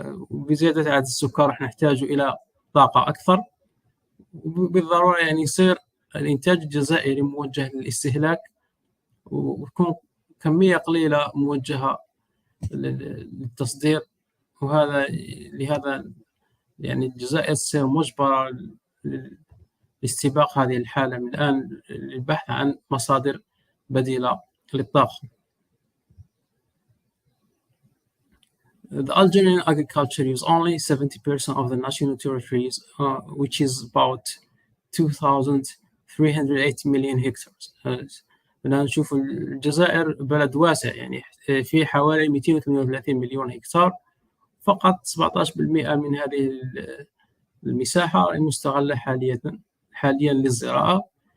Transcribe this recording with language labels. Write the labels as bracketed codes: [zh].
[ar] وبزيادة عدد السكان راح نحتاج إلى طاقة أكثر، وبالضرورة يعني يصير الإنتاج الجزائري موجه للاستهلاك، وتكون كمية قليلة موجهة للتصدير. لهذا يعني الجزائر تصير مجبرة لاستباق هذه الحالة من الآن للبحث عن مصادر بديلة للطاقة. [en] The Algerian agriculture uses only 70% of the national territories, which is about 2,380 million hectares. [ar] بدنا نشوف الجزائر بلد واسع، يعني في حوالي 238 مليون هكتار، فقط 17% من هذه المساحة المستغلة حاليا للزراعة.